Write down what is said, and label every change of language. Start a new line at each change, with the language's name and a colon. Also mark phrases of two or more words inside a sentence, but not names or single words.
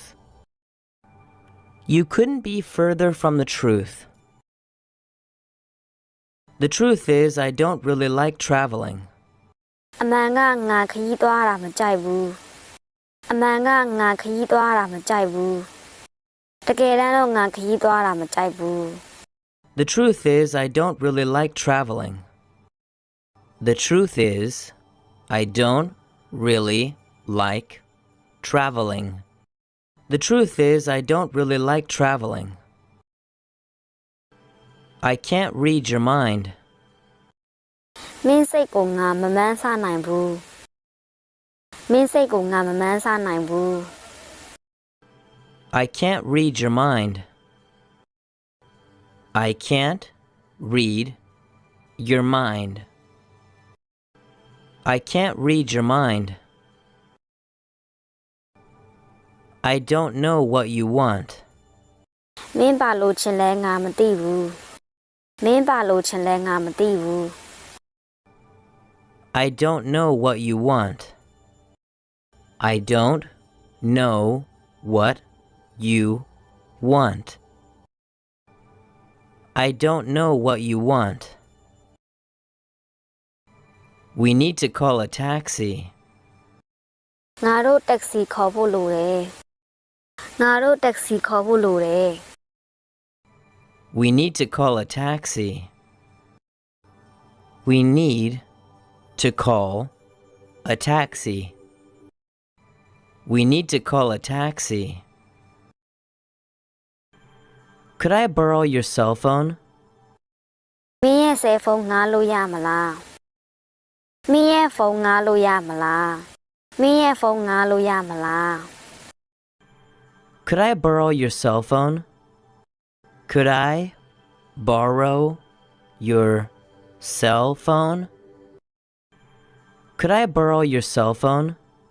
English: You couldn't be further from the truth. The truth is, I don't really like traveling.
Burmese: အမှန်ကငါခရီးသွားတာမကြိုက်ဘူးအမှန်ကငါခရီးသွားတာမကြိုက်ဘူးတကယ်တမ်းတော့ငါခရီးသွားတာမကြိုက်ဘူး
English: The truth is, I don't really like traveling. The truth is, I don't really like traveling. The truth is, I don't really like traveling. I can't read your mind.
Burmese: မင်းစိတ်ကိုငါမမှန်းဆနိုင်ဘူးမင်းစိတ်ကိုငါမမှန်းဆနိုင်ဘူး
English: I can't read your mind. I can't read your mind. I can't read your mind. I don't know what you want.
Burmese: မင်းပါလို့ချင်လဲငါမသိဘူးမင်းပါလို့ချင်လဲငါမသိဘူး
English: I don't know what you want. I don't know what you want. I don't know what you want. We need to call a taxi.
Burmese: ငါတို့တက္ကစီခေါ်ဖို့လိုတယ်ငါတို့တက္ကစီခေါ်ဖို့လိုတယ်
English: We need to call a taxi. We need to call a taxi. We need to call a taxi. Could I borrow your cell phone?
Burmese: မင်းရဲ့ဆယ်ဖုန်းငှားလို့ရမလားမင်းရဲ့ဖုန်းငှားလို့ရမလားမင်းရဲ့ဖုန်းငှားလို့ရမလား
English: Could I borrow your cell phone? Could I borrow your cell phone? Could I borrow your cell phone?